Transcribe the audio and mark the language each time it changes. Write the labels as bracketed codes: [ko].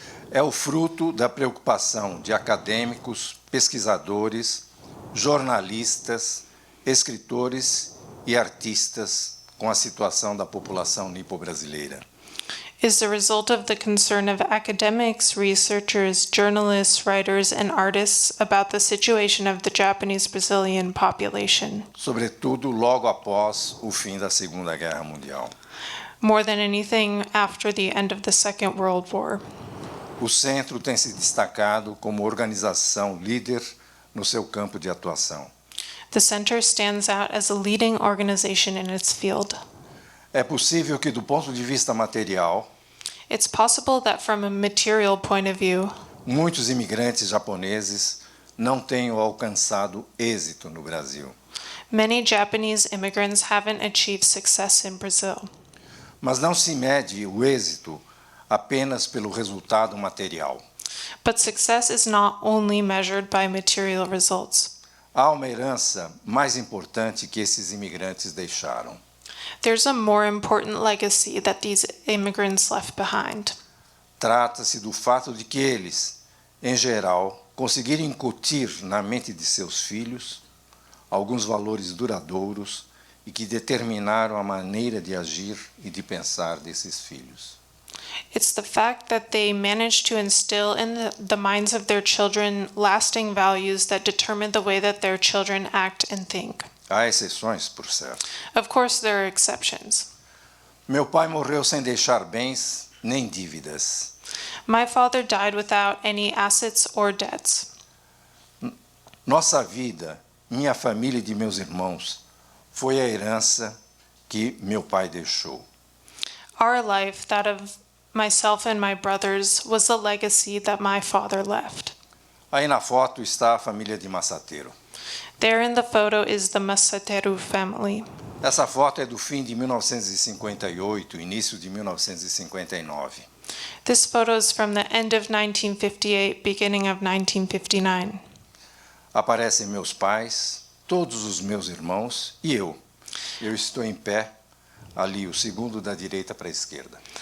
[pt] é o fruto da preocupação de acadêmicos, pesquisadores, jornalistas, escritores e artistas com a situação da população nipo-brasileira. [en] is the result of the concern of academics, researchers, journalists, writers, and artists about the situation of the Japanese Brazilian population. [pt] Sobretudo logo após o fim da Segunda Guerra Mundial. [en] More than anything after the end of the Second World War. [pt] O centro tem se destacado como organização líder no seu campo de atuação. [en] The center stands out as a leading organization in its field. [pt] É possível que, do ponto de vista material, [en] It's possible that from a material point of view, [pt] muitos imigrantes japoneses não tenham alcançado êxito no Brasil. [en] many Japanese immigrants haven't achieved success in Brazil. [pt] Mas não se mede o êxito apenas pelo resultado material. [en] But success is not only measured by material results. [pt] Há uma herança mais importante que esses imigrantes deixaram. [en] There's a more important legacy that these immigrants left behind. [pt] Trata-se do fato de que eles, em geral, conseguiram incutir na mente de seus filhos alguns valores duradouros e que determinaram a maneira de agir e de pensar desses filhos. [en] It's the fact that they managed to instill in the minds of their children lasting values that determine the way that their children act and think. [pt] Há exceções, por certo. [en] Of course, there are exceptions. [pt] Meu pai morreu sem deixar bens nem dívidas. [en] My father died without any assets or debts. [pt] Nossa vida, minha família e de meus irmãos, foi a herança que meu pai deixou. [en] Our life, that of myself and my brothers, was the legacy that my father left. [pt] Aí na foto está a família de Massateiro. [en] There in the photo is the Masateru family. [pt] Essa foto é do fim de 1958, início de 1959. [en] This photo is from the end of 1958, beginning of 1959. [pt] Aparecem meus pais, todos os meus irmãos e eu. Eu estou em pé, ali, o segundo da direita para a esquerda.